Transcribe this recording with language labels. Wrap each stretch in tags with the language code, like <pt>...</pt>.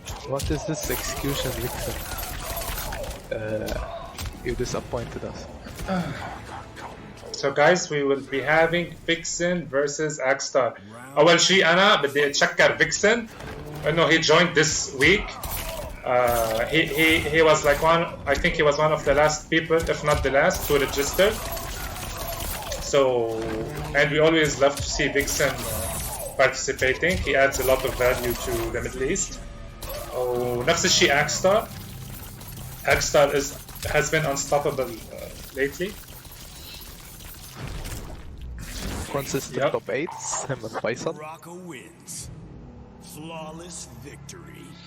<en>What is this execution, Vixen? You disappointed us. So guys, we will be having Vixen versus Axstar.</en> <ar>أول شيء أنا بدي أتشكر Vixen إنه</ar> <en>he joined this week. He was like I think he was one of the last people, if not the last, to register. So, and we always love to see Vixen participating. He adds a lot of value to the Middle East.</en> <ar>ونفس الشيء Axstar.</ar> <en>Axstar has been unstoppable lately. Consistent top 8, him and Faisal. Baraka wins. Flawless victory.</en>